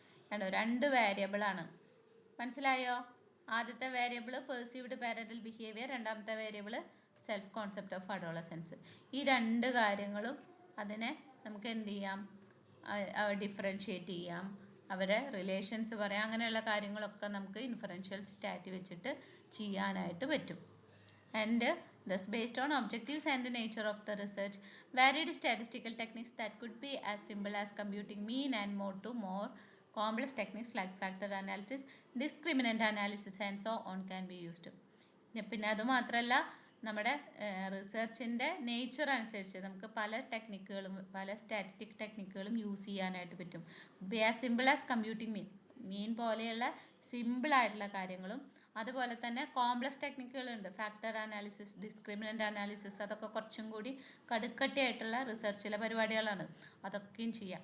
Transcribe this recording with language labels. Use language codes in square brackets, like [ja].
[ml] കണ്ടോ, രണ്ട് വേരിയബിൾ ആണ്. മനസ്സിലായോ? ആദ്യത്തെ വേരിയബിൾ പെർസീവ്ഡ് പാരന്റൽ ബിഹേവിയർ, രണ്ടാമത്തെ variable self concept of adolescence. ഈ രണ്ട് കാര്യങ്ങളും അതിനെ നമുക്ക് എന്ത് ചെയ്യാം, ഡിഫറൻഷിയേറ്റ് ചെയ്യാം, അവരെ റിലേഷൻസ് പറയാം, അങ്ങനെയുള്ള കാര്യങ്ങളൊക്കെ നമുക്ക് ഇൻഫറൻഷ്യൽ സ്റ്റാറ്റ് വെച്ചിട്ട് ചെയ്യാനായിട്ട് പറ്റും. [en] And thus based on objectives and the nature of the research, varied statistical techniques that could be as simple as computing mean and mode to more complex techniques like factor analysis, discriminant analysis and so on can be used. [ml] പിന്നെ അതുമാത്രമല്ല, നമ്മുടെ റിസർച്ചിൻ്റെ nature അനുസരിച്ച് നമുക്ക് പല ടെക്നിക്കുകളും പല statistic ടെക്നിക്കുകളും use ചെയ്യാനായിട്ട് പറ്റും. [en] as simple as computing mean [ml] പോലെയുള്ള സിമ്പിളായിട്ടുള്ള കാര്യങ്ങളും, അതുപോലെ തന്നെ complex ടെക്നിക്കുകളുണ്ട്, factor analysis, discriminant analysis, അതൊക്കെ കുറച്ചും കൂടി കടുക്കട്ടിയായിട്ടുള്ള റിസർച്ചിലെ പരിപാടികളാണ്. അതൊക്കെയും ചെയ്യാം.